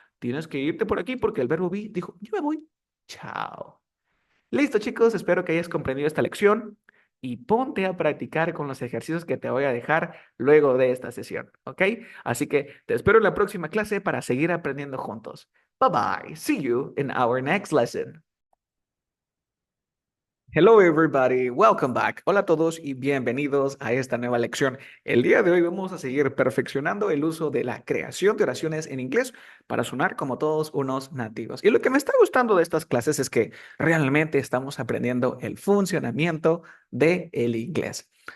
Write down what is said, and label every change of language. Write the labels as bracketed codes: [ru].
[es] Tienes que irte por aquí porque el verbo be dijo, yo me voy. Chao. Listo, chicos, espero que hayas comprendido esta lección. y ponte a practicar con los ejercicios que te voy a dejar luego de esta sesión, ¿ok? Así que te espero en la próxima clase para seguir aprendiendo juntos. [en] Bye bye. See you in our next lesson. Hello everybody, welcome back. [es] Hola a todos y bienvenidos a esta nueva lección. El día de hoy vamos a seguir perfeccionando el uso de la creación de oraciones en inglés para sonar como todos unos nativos. Y lo que me está gustando de estas clases es que realmente estamos aprendiendo el funcionamiento del inglés.